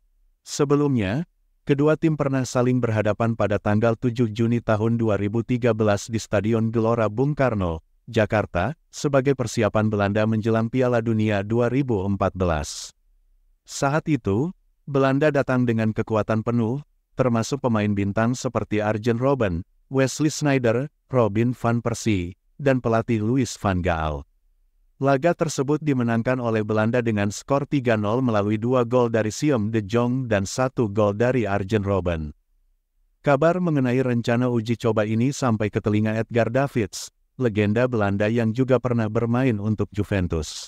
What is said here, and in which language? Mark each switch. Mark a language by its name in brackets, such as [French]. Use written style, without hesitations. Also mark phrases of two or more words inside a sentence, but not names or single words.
[Indonesian] Sebelumnya, kedua tim pernah saling berhadapan pada tanggal 7 Juni tahun 2013 di Stadion Gelora Bung Karno, Jakarta, sebagai persiapan Belanda menjelang Piala Dunia 2014. Saat itu, Belanda datang dengan kekuatan penuh, termasuk pemain bintang seperti Arjen Robben, Wesley Sneijder, Robin van Persie, dan pelatih Louis van Gaal. Laga tersebut dimenangkan oleh Belanda dengan skor 3-0 melalui 2 gol dari Siem de Jong dan 1 gol dari Arjen Robben. Kabar mengenai rencana uji coba ini sampai ke telinga Edgar Davids, legenda Belanda yang juga pernah bermain untuk Juventus.